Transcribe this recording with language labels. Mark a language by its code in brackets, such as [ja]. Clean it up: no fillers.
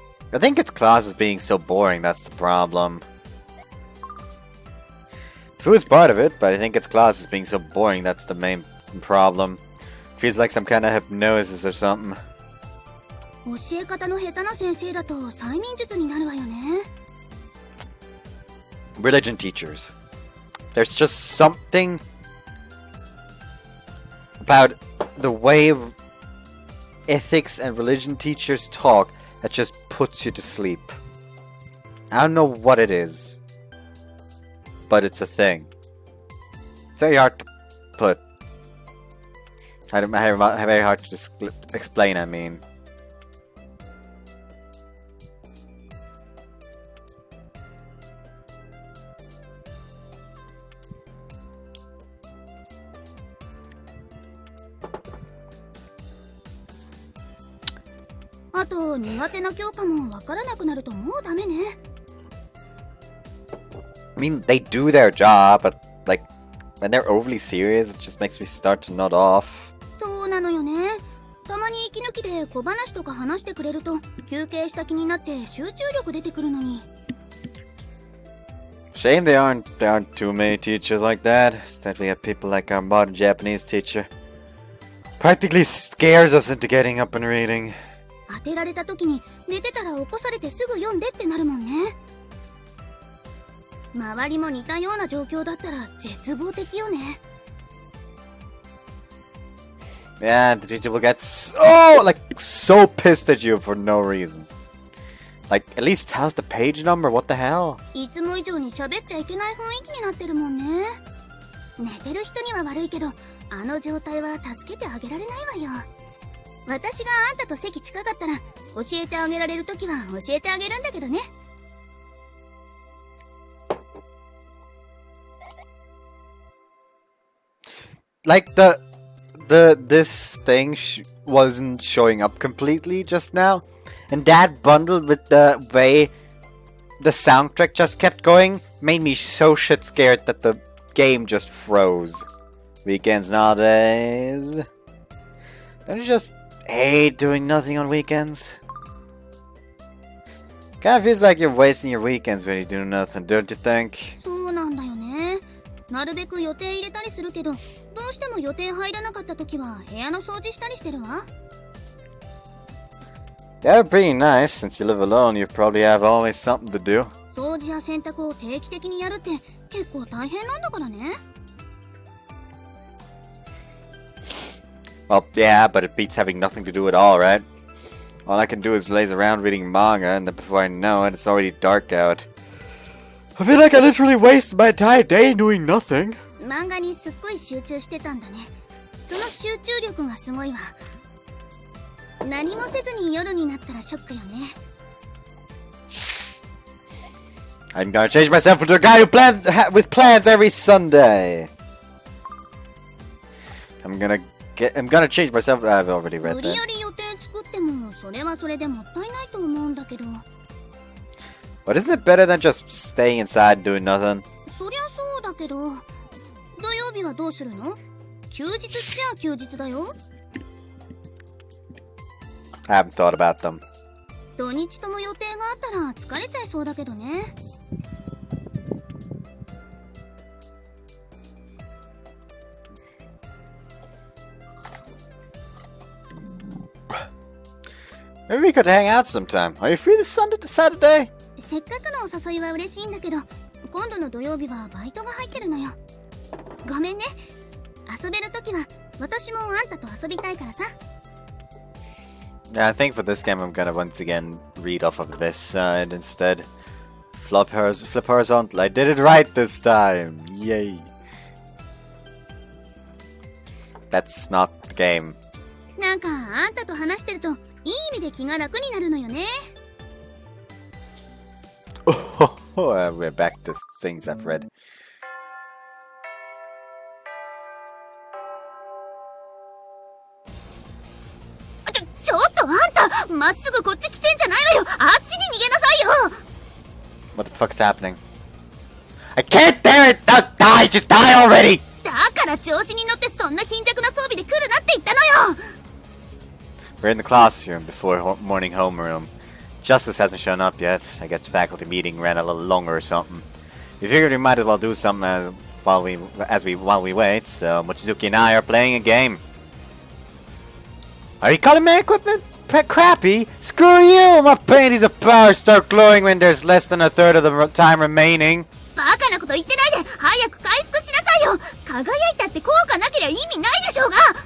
[en] I think its class is being so boring, that's the problem. Food is part of it, but I think its class is being so boring, that's the main problem. Feels like some kind of hypnosis or something. [ja] 教え方の下手な先生だと催眠術になるわよね。 [en] Religion teachers. There's just something about the way ethics and religion teachers talk that just puts you to sleep. I don't know what it is, but it's a thing. It's very hard to put. Very hard to explain, I mean. I mean, they do their job, but like when they're overly serious, it just makes me start to nod off. [ja] そうなのよね。たまに息抜きで小話とか話してくれると休憩した気になって集中力出てくるのに。 [en] Shame there aren't too many teachers like that. Instead, we have people like our modern Japanese teacher. Practically scares us into getting up and reading. [ja] 当てられた時に寝てたら起こされてすぐ読んでってなるもんね。周りも似たような状況だったら絶望的よね。 [en] Yeah, the teacher will get so pissed at you for no reason. Like, at least how's the page number? What the hell? [ja] いつも以上に喋っちゃいけない雰囲気になってるもんね。寝てる人には悪いけど、あの状態は助けてあげられないわよ。私があんたと席近かったら教えてあげられるときは教えてあげるんだけどね。 [en] Like this thing wasn't showing up completely just now, and that bundled with the way the soundtrack just kept going made me so shit scared that the game just froze. Weekends nowadays. Don't you just hate doing nothing on weekends? Kinda feels like you're wasting your weekends when you do nothing, don't you think? [ja] そうなんだよね。なるべく予定入れたりするけど、どうしても予定入らなかった時は部屋の掃除したりしてるわ。 [en] Yeah, pretty nice. Since you live alone, you probably have always something to do. [ja] 掃除や洗濯を定期的にやるって結構大変なんだからね。 [en] Well, yeah, but it beats having nothing to do at all, right? All I can do is laze around reading manga, and then before I know it, it's already dark out. I feel like I literally wasted my entire day doing nothing. [ja] 漫画にすっごい集中してたんだね。その集中力がすごいわ。何もせずに夜になったらショックよね。 [en] I'm gonna change myself into a guy who with plans every Sunday. I'm gonna change myself. I've already read [ja] 無理 [en] that. [ja] やり予定作ってもそれはそれでもったいないと思うんだけど。 [en] But isn't it better than just staying inside and doing nothing? [ja] そりゃそうだけど、土曜日はどうするの？休日っちゃ休日だよ。 [en] I haven't thought about them. [ja] 土日とも予定があったら疲れちゃいそうだけどね。 [en] Maybe we could hang out sometime. Are you free this Saturday? [ja] せっかくのお誘いは嬉しいんだけど、今度の土曜日はバイトが入ってるのよ。ごめんね。遊べるときは私もあんたと遊びたいからさ。 [en] Yeah, I think for this game I'm gonna once again read off of this side instead. Flip horizontal. I did it right this time. Yay. That's not the game. [ja] なんかあんたと話してるといい意味で気が楽になるのよね。 [en] We're back to things I've read. [ja] ちょっとあんた、まっすぐこっち来てんじゃないわよ。あっちに逃げなさいよ。 [en] What the fuck's happening? I can't bear it! Die! Just die already! [ja] だから調子に乗ってそんな貧弱な装備で来るなって言ったのよ。 [en] We're in the classroom before morning homeroom. Justice hasn't shown up yet. I guess the faculty meeting ran a little longer or something. We figured we might as well do something while we wait, so Mochizuki and I are playing a game. Are you calling my equipment crappy? Screw you! My panties of power start glowing when there's less than a third of the time remaining. [ja] バカなこと言ってないで早く回復しなさいよ。輝いたって効果なけりゃ意味ないでしょうが。